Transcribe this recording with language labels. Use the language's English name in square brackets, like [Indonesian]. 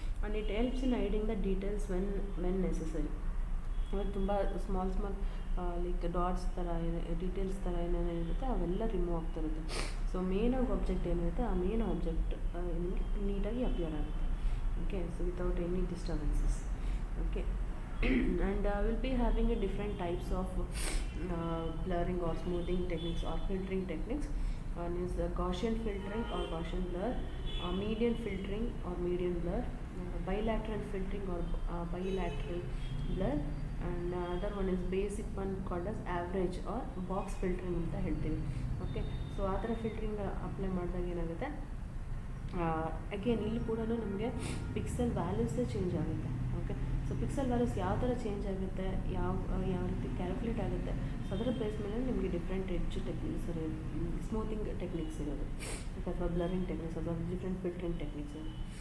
[English] And it helps in hiding the details when necessary. [Kannada] ತುಂಬ small like dots ಥರ details ಥರ ಏನೇನಿರುತ್ತೆ ಅವೆಲ್ಲ remove ಆಗ್ತಿರುತ್ತೆ. ಸೊ ಮೇನಾಗಿ ಆಬ್ಜೆಕ್ಟ್ ಏನಿರುತ್ತೆ ಆ ಮೇನ್ ಆಬ್ಜೆಕ್ಟ್ ನಿಮಗೆ ನೀಟಾಗಿ ಅಪಿಯರ್ ಆಗುತ್ತೆ. [English] Okay, so without any disturbances. Okay, and we'll be having a different types of blurring or smoothing techniques or filtering techniques. One is Gaussian filtering or Gaussian blur, median filtering or median blur, bilateral filtering or bilateral blur, and other one is basic one called as average or box filtering [Kannada] ಅಂತ ಹೇಳ್ತೀವಿ. Okay, so ಆ ಥರ filtering apply ಮಾಡಿದಾಗ ಏನಾಗುತ್ತೆ, again ಇಲ್ಲಿ ಕೂಡ ನಮಗೆ pixel ವ್ಯಾಲ್ಯೂಸೇ change ಆಗುತ್ತೆ. Okay, so so pixel values ಯಾವ ಥರ ಚೇಂಜ್ ಆಗುತ್ತೆ, ಯಾವ ರೀತಿ ಕ್ಯಾಲ್ಕುಲೇಟ್ ಆಗುತ್ತೆ, ಸೊ ಅದರ ಬೇಸ್ ಮೇಲೆ ನಿಮಗೆ different edge techniques smoothing techniques ಇರೋದು, ಅಥವಾ ಬ್ಲರಿಂಗ್ ಟೆಕ್ನಿಕ್ಸ್ ಅಥವಾ ಡಿಫ್ರೆಂಟ್ ಫಿಲ್ಟ್ರಿಂಗ್ ಟೆಕ್ನಿಕ್ಸ್ ಇರೋದು.